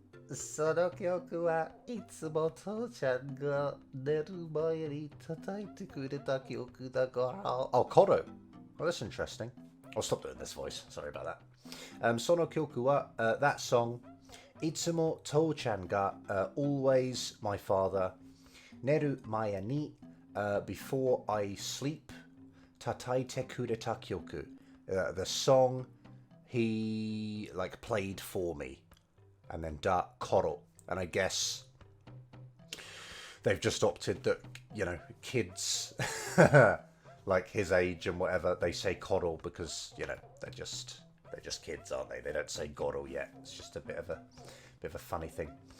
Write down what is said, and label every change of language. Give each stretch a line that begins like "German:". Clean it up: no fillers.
Japanese: その曲はいつも父ちゃんが寝る前に叩いてくれた曲だから。
English: Oh, Koro. Well, that's interesting. I'll stop doing this voice. Sorry about that.
Japanese: その曲は、
English: that song.
Japanese: いつも父ちゃんが、
English: always my father.
Japanese: 寝る前に、
English: before I sleep.
Japanese: 叩いてくれた曲.
English: The song he like played for me. And then da koro. And I guess they've just opted that, you know, kids like his age and whatever, they say koro because, you know, they're just kids, aren't they? They don't say goro yet. It's just a bit of a funny thing.